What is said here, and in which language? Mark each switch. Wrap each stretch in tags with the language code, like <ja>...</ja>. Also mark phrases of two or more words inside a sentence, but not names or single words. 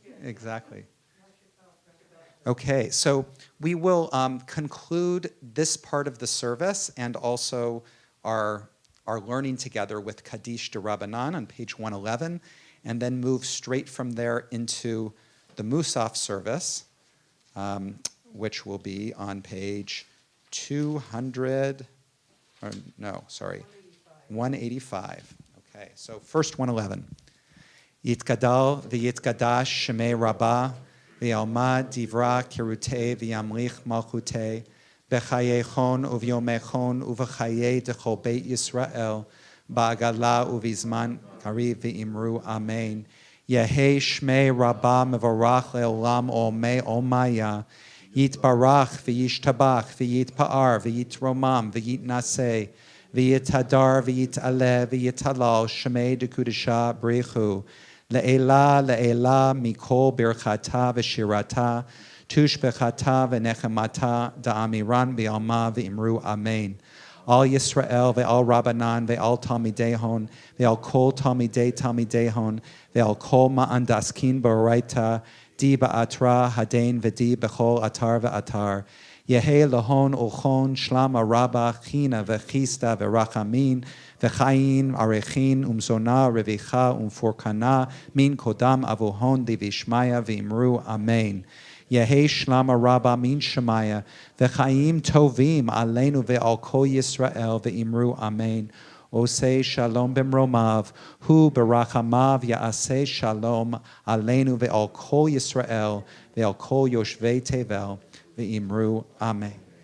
<en>Okay, so we will conclude this part of the service and also our learning together with Kaddish de Rabbanan on page 111, and then move straight from there into the Musaf service, which will be on page 185. Okay, so first 111.</en> <arc>יתגדל ויתקדש שמה רבא בעלמא די ברא כרעותה וימליך מלכותה בחייכון וביומיכון ובחיי דכל בית ישראל בעגלא ובזמן קריב ואמרו אמן. יהא שמה רבא מברך לעלם עלמי עלמיא יתברך וישתבח ויתפאר ויתרומם ויתנשא ויתהדר ויתעלה ויתהלל שמה דקדשא בריך הוא לעלא לעלא מכל ברכתא ושירתא תשבחתא ונחמתא דאמירן בעלמא ואמרו אמן. על ישראל ועל רבנן ועל תלמידיהון ועל כל תלמידיהון ועל כל מאן דעסקין באוריתא די באתרא הדין ודי בכל אתר ואתר. יהא להון ולכון שלמא רבא חנא וחסדא ורחמין וחיין אריכין ומזונא רויחא ופורקנא מן קדם אבוהון די בשמיא ואמרו אמן. יהא שלמא רבא מן שמיא</arc> <he>וחיים טובים עלינו ועל כל ישראל</he> <arc>ואמרו אמן.</arc> <he>עושה שלום במרומיו הוא ברחמיו יעשה שלום עלינו ועל כל ישראל ועל כל יושבי תבל ואמרו אמן.</he>